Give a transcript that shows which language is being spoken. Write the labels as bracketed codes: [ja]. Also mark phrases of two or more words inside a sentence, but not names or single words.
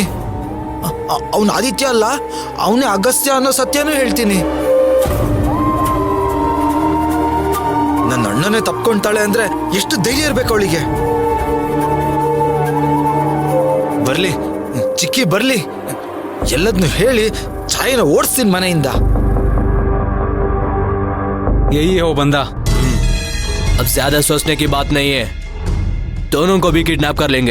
[kn] ಅವನು ಆದಿತ್ಯ ಅಲ್ಲ, ಅವನೇ ಅಗಸ್ತ್ಯ ಅನ್ನೋ ಸತ್ಯನೂ ಹೇಳ್ತೀನಿ. ನನ್ನ ಅಣ್ಣನೇ ತಪ್ಕೊಂತಾಳೆ ಅಂದ್ರೆ ಎಷ್ಟು ಧೈರ್ಯ ಇರ್ಬೇಕು ಅವಳಿಗೆ. ಬರ್ಲಿ ಚಿಕ್ಕಿ ಬರ್ಲಿ, ಎಲ್ಲದನ್ನು ಹೇಳಿ ಛಾಯನ ಓಡಿಸ್ತೀನಿ ಮನೆಯಿಂದ. [hi] यही है वो बंदा। अब ज्यादा सोचने की बात नहीं है, दोनों को भी किडनैप कर लेंगे.